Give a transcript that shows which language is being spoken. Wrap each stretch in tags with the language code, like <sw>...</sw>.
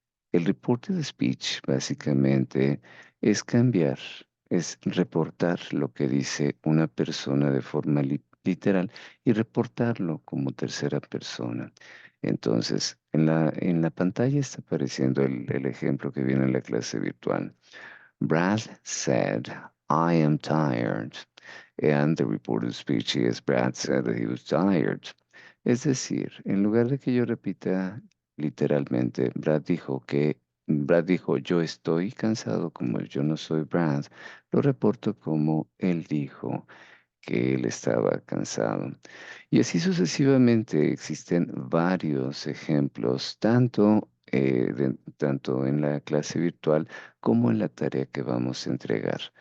<es>El reported speech básicamente es cambiar, es reportar lo que dice una persona de forma literal y reportarlo como tercera persona. Entonces, en la pantalla está apareciendo el ejemplo que viene en la clase virtual.</es> <en>Brad said, I am tired. And the reported speech is Brad said that he was tired.</en> <es>Es decir, en lugar de que yo repita literalmente, Brad dijo, yo estoy cansado, como yo no soy Brad, lo reporto como él dijo que él estaba cansado. Y así sucesivamente existen varios ejemplos, tanto en la clase virtual como en la tarea que vamos a entregar.</es>